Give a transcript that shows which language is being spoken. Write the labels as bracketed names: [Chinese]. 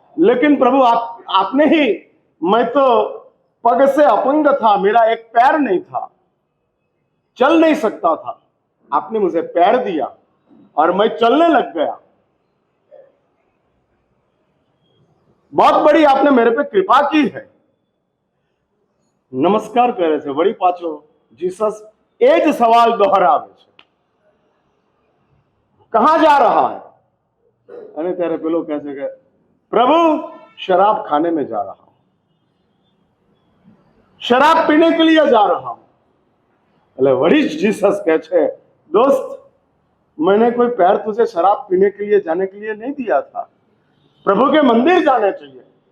[Hindi] लेकिन प्रभु आपने ही, मैं तो पग से अपंग था, मेरा एक पैर नहीं था, चल नहीं सकता था, आपने मुझे पैर दिया और मैं चलने लग गया. बहुत बड़ी आपने मेरे पे कृपा की है. [Gujarati] नमस्कार करे છે. વળી પાછો જીસસ એ જ સવાલ દોહરાવે છે, [Hindi] कहां जा रहा है? [Gujarati] અને ત્યારે પેલો કહે છે કે [Hindi] प्रभु, शराब खाने में जा रहा हूं, शराब पीने के लिए जा रहा हूं. [Gujarati] એટલે [Hindi] वही जीसस [Gujarati] કહે છે, [Hindi] दोस्त, मैंने कोई पैर तुझे शराब पीने के लिए जाने के लिए नहीं दिया था, प्रभु के मंदिर जाने चाहिए.